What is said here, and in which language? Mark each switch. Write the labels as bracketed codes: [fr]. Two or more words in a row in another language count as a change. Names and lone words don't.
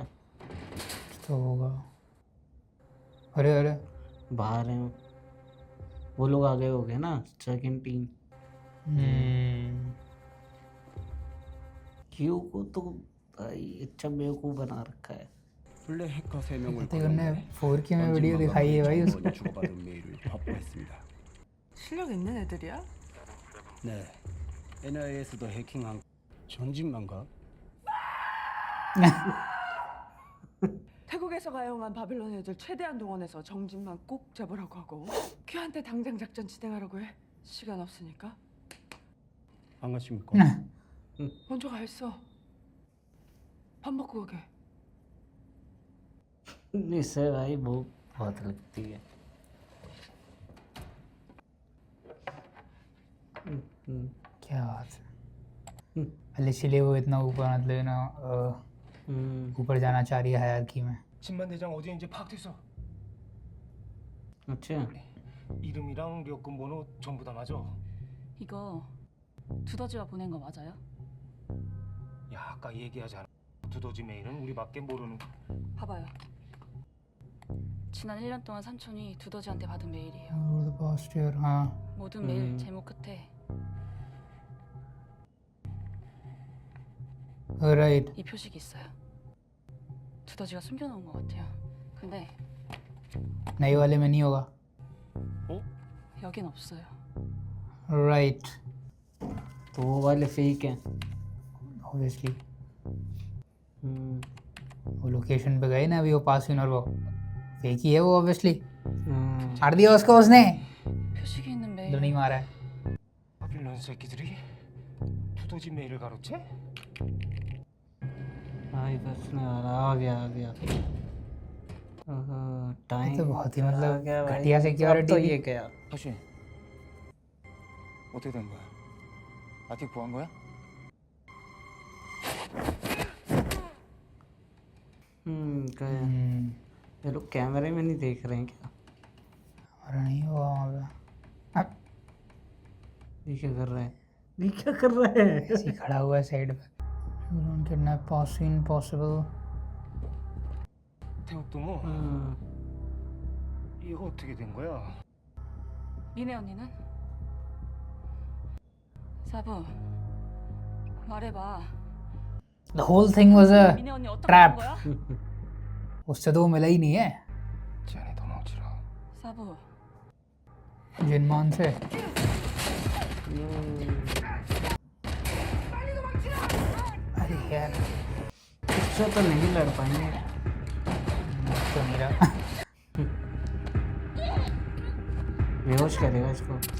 [hi] तो होगा। अरे अरे बाहर हैं वो लोग, आगे हो गए ना सेकंड टीम। क्यू को तो भाई अच्छा बेवकूफ़ बना रखा है। [ko] 블랙 해커 3명을 [hi] ने 4K में वीडियो दिखाई है भाई उसको। [ko] 주고받은 메일을 확보했습니다. 실력 있는 애들이야? 네, NIS도 해킹한 전진만가? 태국에서 가용한 바빌론 애들 최대한 동원해서 정진만 꼭 잡으라고 하고 큐한테 당장 작전 진행하라고 해. 시간 없으니까. 안 가십니까? 먼저 가 있어. 밥 먹고 가게. [hi] इससे भाई भूख बहुत लगती है। क्या बात है। इसलिए वो इतना ऊपर, मतलब ना ऊपर जाना चाह रही है हायरार्की में। [ko] 진만 대장 어제 이제 파악됐어. [hi] अच्छा [ko] 이름이랑 료금 번호 전부 다 맞아. 이거 두더지가 보낸 거 맞아요? 야 아까 얘기하잖아. 두더지 메일은 우리밖에 모르는. 봐봐요. 지난 1년 동안 삼촌이 두더지한테 받은 메일이에요. [en] Over the past year, [hi] हाँ। [ko] 모든 메일 제목 끝에 [en] Right. [ko] 이 표식이 있어요. 두더지가 숨겨놓은 것 같아요. 근데 [hi] नए वाले में नहीं होगा। [ko] 여긴 없어요. [en] Right. [hi] तो वो वाले फेक हैं [en] Obviously. [hi] वो लोकेशन पे गए ना अभी, वो पासिन और वो फेक ही है वो ऑब्वियसली। मार दिया उसको उसने, [ko] 표식이 있는 메일. [hi] तो नहीं मारा है। [ko] 바빌론 새끼들이 두더지 메일을 가로채? [hi] हाँ ये बचने वाला आ गया टाइम तो बहुत ही आ मतलब गया भाई। घटिया अब सिक्योरिटी तो ये गया [ko] 허신 어떻게 된 거야? 아틱 구한 거야? [hi] गया ये लोग कैमरे में नहीं देख रहे हैं क्या? हमारा नहीं हुआ वहाँ पे। अब ये क्या कर रहे हैं? ये क्या कर रहे हैं? ऐसे ही खड़ा हुआ है साइड पे। [en] kidnap possible possible. [ko] 태욱도 뭐 이거 어떻게 된 거야? 미네 언니는? 사부 말해봐. [en] The whole thing was a [ko] 미네 언니 어떻게 [en] trap. [ko] 된 거야? [hi] उससे तो वो मिला ही नहीं है [ko] 지안이 도망치라. 사부 [hi] जिनमान से। अरे यार इससे तो नहीं लड़ पाएंगे। तो मेरा बेहोश करेगा इसको।